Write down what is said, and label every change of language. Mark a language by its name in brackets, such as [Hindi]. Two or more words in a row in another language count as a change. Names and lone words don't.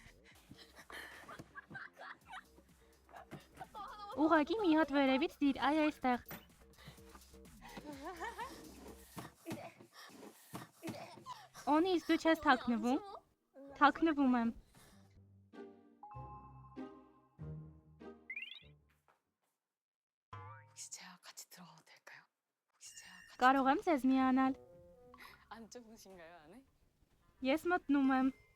[Armenian] Ուղղակի մի հատ վերևից դիր, այ այստեղ։ Օնիս դու չես թաքնվում։ Թաքնվում եմ։ [Korean] 혹시 제가 같이 들어가도 될까요? 혹시 제가 같이 [Armenian] Կարող եմ ձեզ միանալ։ [Korean] 안 좁으신가요, 안에? [Armenian] Ես մտնում եմ։